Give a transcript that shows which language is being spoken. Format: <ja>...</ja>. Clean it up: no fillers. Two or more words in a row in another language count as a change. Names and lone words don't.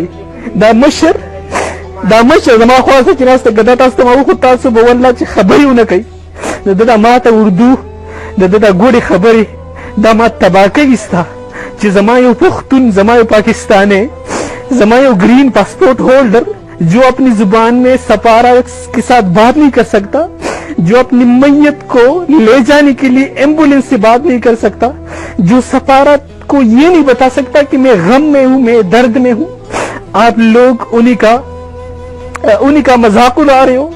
<ps>دا مشر زما خواست چې ناسته که دا تاسو ته ما وښود تاسو به والله چې خبرې ونه کوئ. د ده دا ماته اردو د ده دا ګوډې خبرې دا ما تباه کوي ستا چې زما یو پښتون، زما یو پاکستانی،</ps> <ur>زما یو</ur> <en>green passport holder</en> <ur>جو اپنی زبان میں سفارت کے ساتھ بات نہیں کر سکتا، جو اپنی میت کو لے جانے کے لیے ایمبولینس سے بات نہیں کر سکتا، جو سفارت کو یہ نہیں بتا سکتا کہ میں غم میں ہوں، میں درد میں ہوں، آپ لوگ انہی کا مذاق اڑا رہے ہو.</ur>